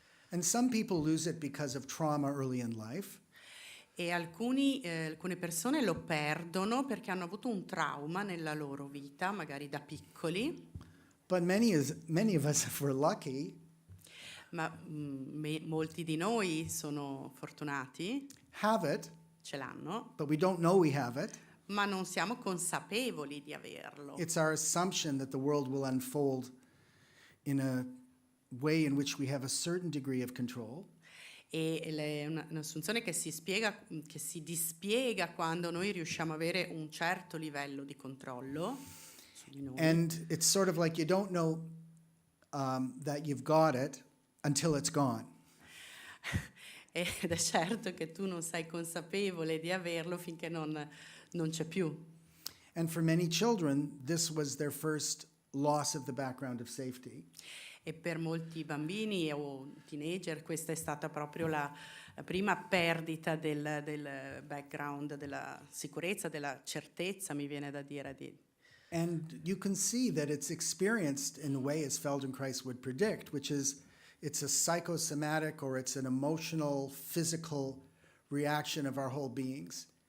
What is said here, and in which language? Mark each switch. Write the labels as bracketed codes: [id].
[en] And some people lose it because of trauma early in life. [it] E alcune persone lo perdono perché hanno avuto un trauma nella loro vita, magari da piccoli, [en] But many of us, if we're lucky, [it] ma molti di noi sono fortunati, [en] have it, [it] ce l'hanno, [en] but we don't know we have it. [it] ma non siamo consapevoli di averlo. [en] It's our assumption that the world will unfold in a way in which we have a certain degree of control. [it] E è un'assunzione che si dispiega quando noi riusciamo ad avere un certo livello di controllo su di noi. [en] And it's sort of like you don't know that you've got it until it's gone. [it] Ed è certo che tu non sei consapevole di averlo finché non c'è più. [en] And for many children, this was their first loss of the background of safety. [it] E per molti bambini o teenager questa è stata proprio la prima perdita del background, della sicurezza, della certezza, mi viene da dire. [en] And you can see that it's experienced in the way as Feldenkrais would predict, which is it's a psychosomatic or it's an emotional, physical reaction of our whole beings.